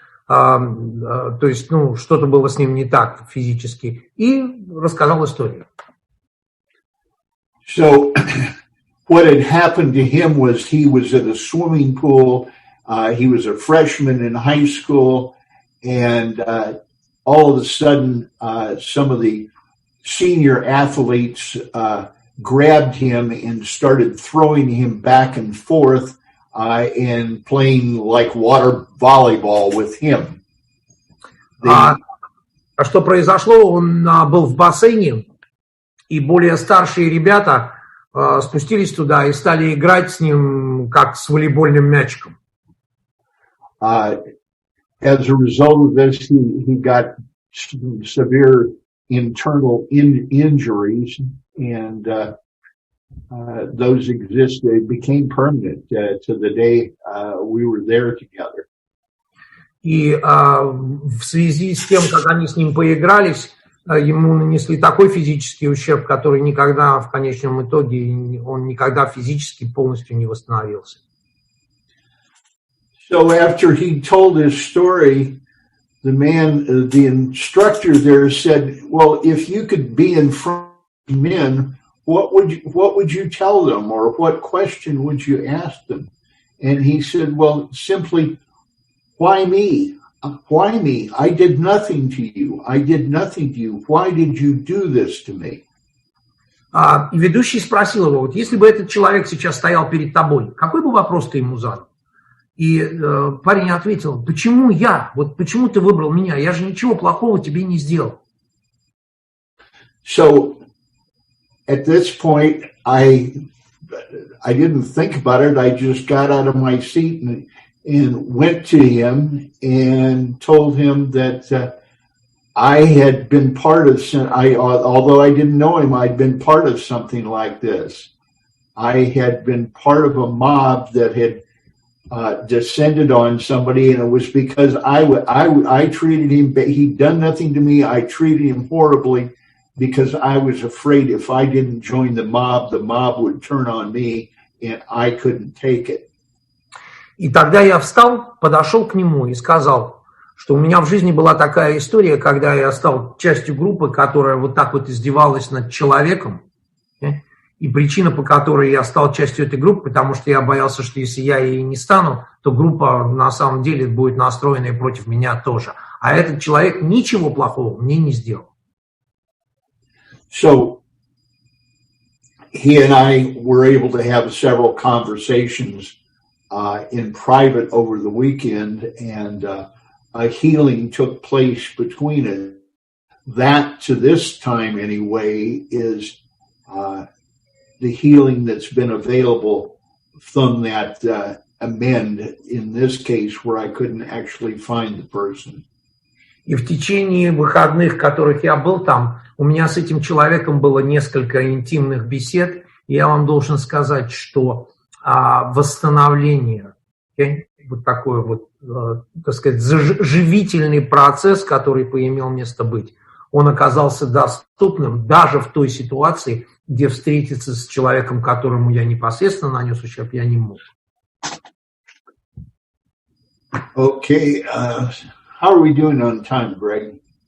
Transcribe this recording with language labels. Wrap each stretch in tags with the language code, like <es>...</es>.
<ru>То есть, что-то было с ним не так физически. И рассказал историю.</ru> <en>So, what had happened to him was he was at a swimming pool. He was a freshman in high school, and all of a sudden, some of the senior athletes grabbed him and started throwing him back and forth and playing like water volleyball with him.</en> <ru>Что произошло? Он был в бассейне, и более старшие ребята спустились туда и стали играть с ним, как с волейбольным мячиком.</ru> <en>As a result of this, he got severe internal injuries, and those exist. They became permanent to the day we were there together.</en> <ru>И в связи с тем, как они с ним поигрались, ему нанесли такой физический ущерб, который никогда, в конечном итоге, он никогда физически полностью не восстановился.</ru> <en>So after he told his story, the instructor there said, well, if you could be in front of men, what would you tell them, or what question would you ask them? And he said, well, simply, why me? Why me? I did nothing to you. I did nothing to you. Why did you do this to me?</en> <ru>И ведущий спросил его, вот если бы этот человек сейчас стоял перед тобой, какой бы вопрос ты ему задал? И парень ответил, почему я? Вот почему ты выбрал меня? Я же ничего плохого тебе не сделал.</ru> <en>So at this point, I didn't think about it. I just got out of my seat and went to him and told him that I had been part of, although I didn't know him, I'd been part of something like this. I had been part of a mob that had descended on somebody, and it was because I treated him, he'd done nothing to me. I treated him horribly because I was afraid if I didn't join the mob would turn on me, and I couldn't take it.</en> <ru>И тогда я встал, подошел к нему и сказал, что у меня в жизни была такая история, когда я стал частью группы, которая вот так вот издевалась над человеком. И причина, по которой я стал частью этой группы, потому что я боялся, что если я ей не стану, то группа на самом деле будет настроена и против меня тоже. А этот человек ничего плохого мне не сделал.</ru> <en>So he and I were able to have several conversations in private over the weekend, and a healing took place between us. That, to this time anyway, is the healing that's been available from that amend, in this case, where I couldn't actually find the person.</en> <ru>И в течение выходных, которых я был там, у меня с этим человеком было несколько интимных бесед, и я вам должен сказать, что восстановление, вот такой вот, так сказать, живительный процесс, который поимел место быть, он оказался доступным даже в той ситуации, где встретиться с человеком, которому я непосредственно нанес ущерб, я не мог.</ru> <en>Okay, how are we doing on time, Greg?</en>